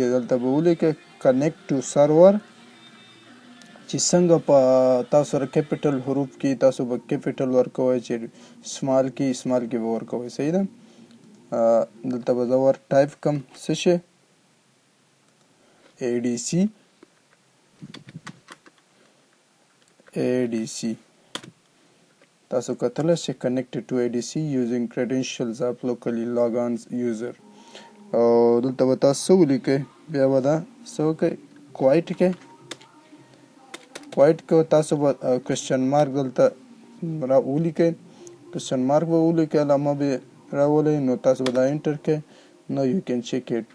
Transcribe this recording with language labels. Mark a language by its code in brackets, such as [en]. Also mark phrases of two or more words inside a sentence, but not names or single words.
[ps] دلته به ولیکئ [en] connect to server [ps] چې څنګه په تاسو سره کیپیټل حروف کې تاسو به کیپیټل ورکوئ، چې سمال کې به ورکوئ. صحیح ده. دلته به زه ور ټایپ کړم څه شی ADC. تاسو کتلی شئ [en] connected to ADC using credentials of locally logon user. [ps] او دلته به تاسو څه ولیکئ، بیا به دا څه وکئ کوایټ کې تاسو به [en] question mark [ps] دلته را ولیکئ، [en] question mark [ps] به ولیکئ، علامه به راولئ. نو تاسو به دا انټر کړئ. نو [en] you can check it.